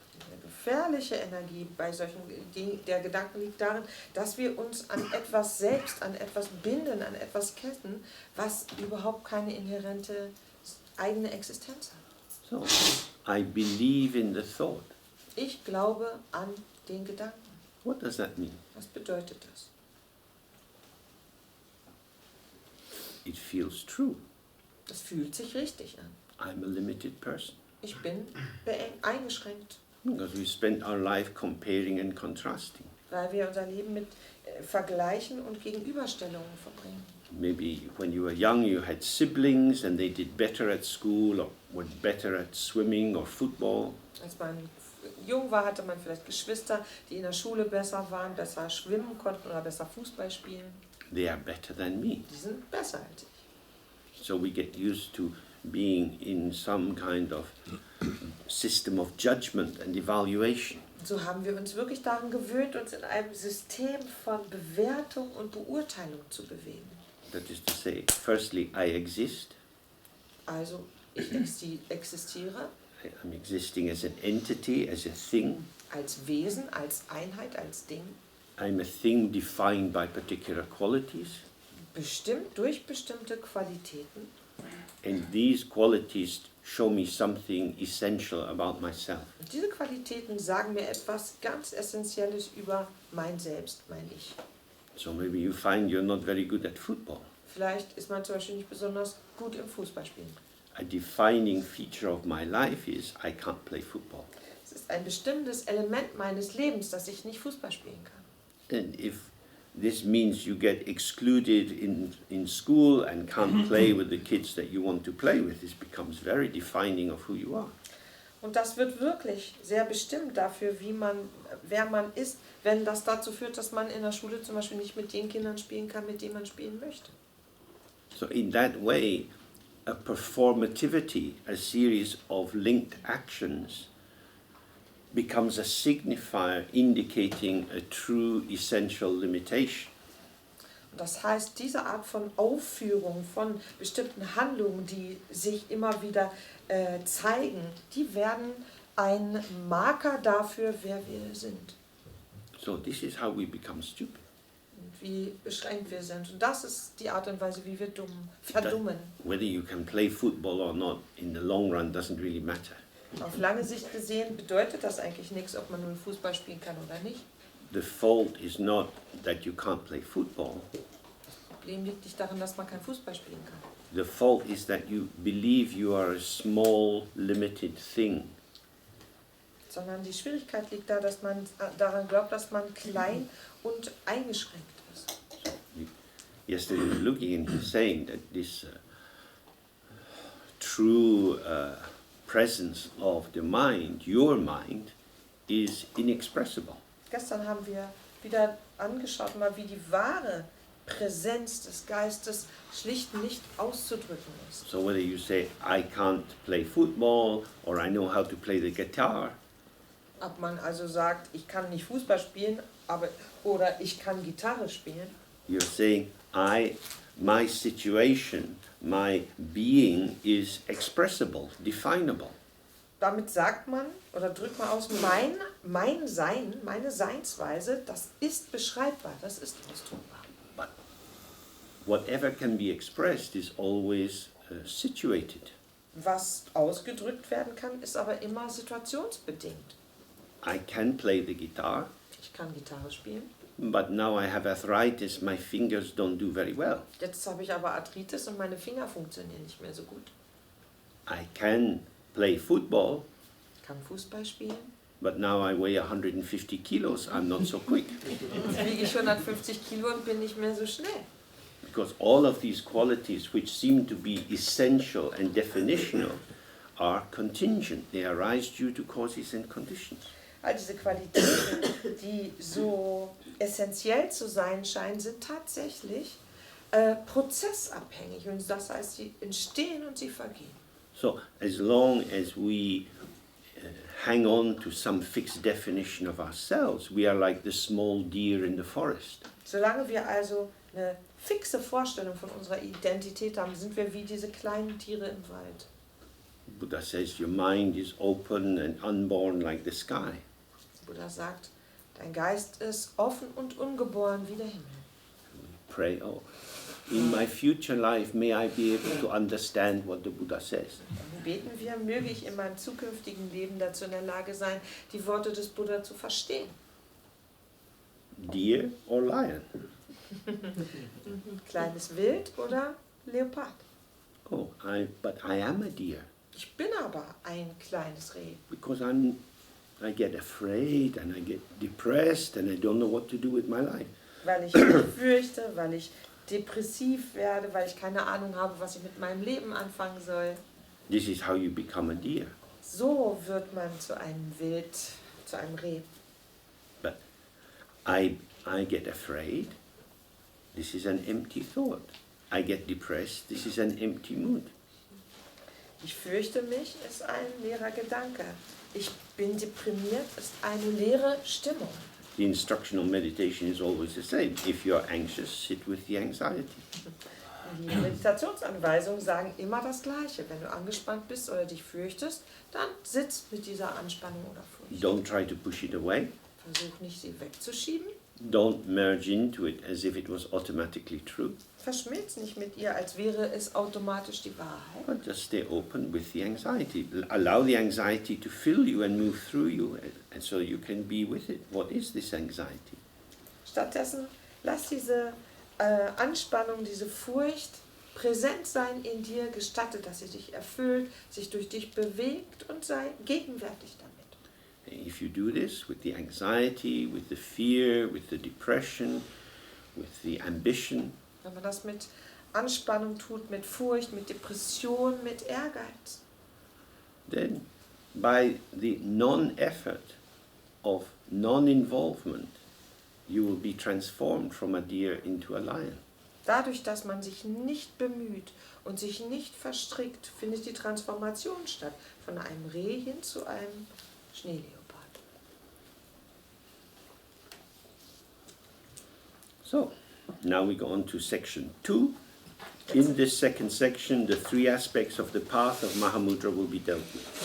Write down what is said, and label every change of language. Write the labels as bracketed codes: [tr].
[de] Eine gefährliche Energie bei solchen der Gedanken liegt darin, dass wir uns an etwas selbst, an etwas binden, an etwas ketten, was überhaupt keine inhärente eigene Existenz hat. [en] So, I believe in the thought. [de] Ich glaube an den Gedanken. [en] What does that mean? [de] Was bedeutet das? [en] It feels true. [de] Das fühlt sich richtig an. [en] I'm a limited person. [de] Ich bin eingeschränkt, [en] Because we spent our life comparing and contrasting. [de] weil wir unser Leben mit Vergleichen und Gegenüberstellungen verbringen. [en] Maybe when you were young you had siblings and they did better at school or were better at swimming or football. [de] Als man jung war, hatte man vielleicht Geschwister, die in der Schule besser waren, besser schwimmen konnten oder besser Fußball spielen. [en] They are better than me. [de] Die sind besser als ich. [en] So we get used to being in some kind of system of judgment and evaluation. [de] So haben wir uns wirklich daran gewöhnt, uns in einem System von Bewertung und Beurteilung zu bewegen. [en] That is to say, firstly, I exist. [de] Also ich existiere [en] I'm existing as an entity, as a thing. [de] als Wesen, als Einheit, als Ding, [en] I'm a thing defined by particular qualities. [de] bestimmt durch bestimmte Qualitäten. [en] And these qualities show me something essential about myself. [de] Und diese Qualitäten sagen mir etwas ganz Essentielles über mein Selbst, mein Ich. [en] So maybe you find you're not very good at football. [de] Vielleicht ist man zum Beispiel nicht besonders gut im Fußballspielen. [en] A defining feature of my life is I can't play football. [de] Es ist ein bestimmtes Element meines Lebens, dass ich nicht Fußball spielen kann. [en] And if this means you get excluded in school and can't play with the kids that you want to play with, this becomes very defining of who you are. [de] Und das wird wirklich sehr bestimmt dafür, wer man ist, wenn das dazu führt, dass man in der Schule zum Beispiel nicht mit den Kindern spielen kann, mit denen man spielen möchte. [en] So in that way, a performativity, a series of linked actions, becomes a signifier indicating a true essential limitation. [de] Das heißt, diese Art von Aufführung von bestimmten Handlungen, die sich immer wieder zeigen, die werden ein Marker dafür, wer wir sind. [en] So this is how we become stupid. [de] Und wie beschränkt wir sind. Und das ist die Art und Weise, wie wir verdummen. [en] Whether you can play football or not, in the long run, doesn't really matter. [de] Auf lange Sicht gesehen bedeutet das eigentlich nichts, ob man nun Fußball spielen kann oder nicht. [en] The fault is not that you can't play football. [de] Das Problem liegt nicht darin, dass man kein Fußball spielen kann. [en] The fault is that you believe you are a small, limited thing. [de] Sondern die Schwierigkeit liegt da, dass man daran glaubt, dass man klein und eingeschränkt ist. [en] Yesterday we were looking and he's saying that this true presence of the mind, your mind, is inexpressible. [de] Gestern haben wir wieder angeschaut, mal wie die wahre Präsenz des Geistes schlicht nicht auszudrücken ist. [en] So whether you say, I can't play football, or I know how to play the guitar, [de] Ob man also sagt, ich kann nicht Fußball spielen, oder ich kann Gitarre spielen, [en] you're saying, my situation, my being is expressible, definable. [de] damit sagt man oder drückt man aus, mein Sein, meine Seinsweise, das ist beschreibbar, das ist ausdrückbar. [en] But whatever can be expressed is always situated. [de] Was ausgedrückt werden kann, ist aber immer situationsbedingt. [en] I can play the guitar, [de] Ich kann Gitarre spielen. [en] but now I have arthritis, my fingers don't do very well. [de] Jetzt habe ich aber Arthritis und meine Finger funktionieren nicht mehr so gut. [en] I can play football, [de] Ich kann Fußball spielen. [en] but now I weigh 150 kilos, I'm not so quick. [de] Jetzt wiege ich 150 Kilo und bin nicht mehr so schnell. [en] Because all of these qualities, which seem to be essential and definitional, are contingent. They arise due to causes and conditions. [de] All diese Qualitäten, die so essentiell zu sein scheinen, sind tatsächlich prozessabhängig. Und das heißt, sie entstehen und sie vergehen. [en] So as long as we hang on to some fixed definition of ourselves, we are like the small deer in the forest. [de] Solange wir also eine fixe Vorstellung von unserer Identität haben, sind wir wie diese kleinen Tiere im Wald. [en] Buddha says your mind is open and unborn like the sky. [de] Buddha sagt, dein Geist ist offen und ungeboren wie der Himmel. [en] Pray, oh, in my future life may I be able to understand what the Buddha says. [de] Dann beten wir, möge ich in meinem zukünftigen Leben dazu in der Lage sein, die Worte des Buddha zu verstehen. [en] Deer or lion? [de] Kleines Wild oder Leopard. [en] Oh, but I am a deer [de] Ich bin aber ein kleines Reh, [en] because I get afraid and I get depressed and I don't know what to do with my life. [de] weil ich mich fürchte, weil ich depressiv werde, weil ich keine Ahnung habe, was ich mit meinem Leben anfangen soll. [en] This is how you become a deer. [de] So wird man zu einem Wild, zu einem Reh. [en] But I get afraid. This is an empty thought. I get depressed. This is an empty mood. [de] Ich fürchte mich, ist ein leerer Gedanke. Ich bin deprimiert, ist eine leere Stimmung. [en] The instructional meditation is always the same. If you're anxious, sit with the anxiety. [de] Die Meditationsanweisungen sagen immer das Gleiche. Wenn du angespannt bist oder dich fürchtest, dann sitz mit dieser Anspannung oder Furcht. [en] Don't try to push it away. [de] Versuch nicht, sie wegzuschieben. [en] Don't merge into it as if it was automatically true. [de] Verschmilz nicht mit ihr, als wäre es automatisch die Wahrheit. [en] But just stay open with the anxiety. Allow the anxiety to fill you and move through you, and so you can be with it. What is this anxiety? [de] Stattdessen lass diese Anspannung, diese Furcht präsent sein in dir, gestattet, dass sie dich erfüllt, sich durch dich bewegt und sei gegenwärtig damit. [en] If you do this with the anxiety, with the fear, with the depression, with the ambition, [de] Wenn man das mit Anspannung tut, mit Furcht, mit Depression, mit Ehrgeiz, [en] then by the non-effort of non-involvement, you will be transformed from a deer into a lion. [de] Dadurch, dass man sich nicht bemüht und sich nicht verstrickt, findet die Transformation statt. Von einem Reh hin zu einem Schneeleopard. [en] So, now we go on to section 2. In this second section, the 3 aspects of the path of Mahamudra will be dealt with.